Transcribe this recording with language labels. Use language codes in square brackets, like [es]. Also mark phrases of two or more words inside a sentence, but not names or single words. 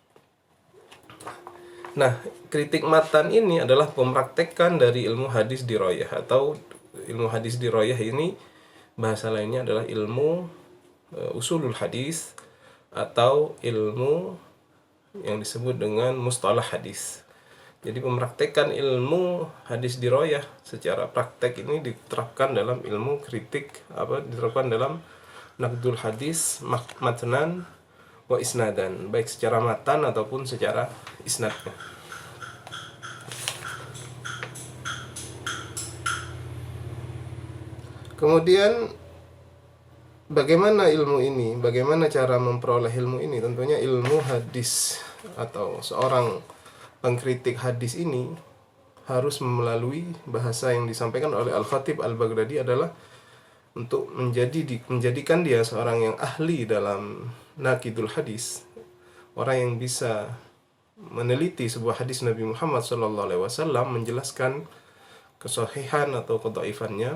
[id] Nah, kritik matan ini adalah pempraktekan dari ilmu hadis diroyah, atau ilmu hadis diroyah ini bahasa lainnya adalah ilmu [ar] أصول الحديث, [id] atau ilmu yang disebut dengan [ar] مصطلح الحديث. [id] Jadi pempraktekan ilmu hadis diroyah secara praktek ini diterapkan dalam ilmu kritik, diterapkan dalam [ar] نقد الحديث متنا وإسنادا, [id] baik secara matan ataupun secara isnadnya. Kemudian bagaimana ilmu ini? Bagaimana cara memperoleh ilmu ini? Tentunya ilmu hadis atau seorang pengkritik hadis ini harus melalui bahasa yang disampaikan oleh Al-Khatib Al-Baghdadi adalah untuk menjadikan dia seorang yang ahli dalam [ar] ناقد الحديث, [id] orang yang bisa meneliti sebuah hadis Nabi Muhammad SAW, menjelaskan kesahihan atau kedhaifannya.